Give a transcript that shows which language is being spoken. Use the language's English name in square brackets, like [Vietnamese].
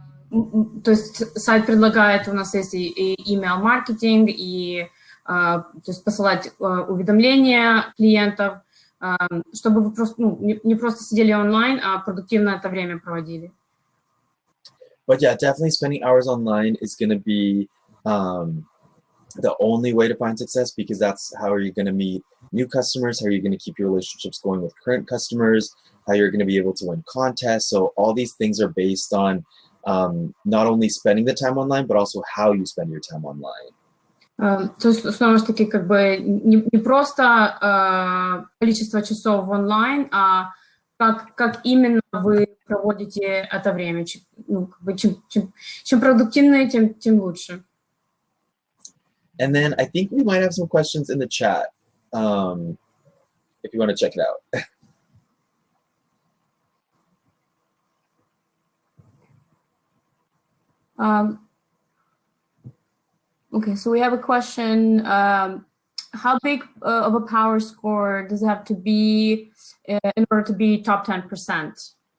[Russian] То есть сайт предлагает, у нас есть и email-маркетинг, и то есть посылать уведомления клиентов, чтобы вы просто, не просто сидели онлайн, а продуктивно это время проводили. [English] But yeah, definitely spending hours online is going to be the only way to find success, because that's how you're going to meet new customers, how you're going to keep your relationships going with current customers, how you're going to be able to win contests. So all these things are based on not only spending the time online, but also how you spend your time online. [Russian] То есть, снова же таки, как бы не просто количество часов онлайн, а как именно вы проводите это время. Ну, как бы, чем продуктивнее, тем лучше. [English] And then I think we might have some questions in the chat, if you want to check it out. Okay, so we have a question. How big of a power score does it have to be in order to be top 10%?